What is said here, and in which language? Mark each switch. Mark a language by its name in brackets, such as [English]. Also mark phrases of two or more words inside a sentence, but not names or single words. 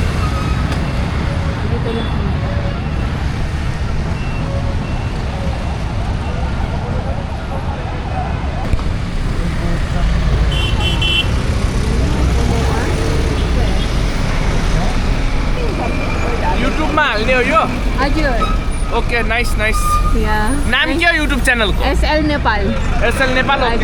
[Filipino] Dito lang kami. [Nepali] YouTube मा हाल्ने हो यो हजुर. [English] okay nice nice Yeah. [Nepali] नाम के हो YouTube च्यानलको SL Nepal. एसएल नेपाल ओके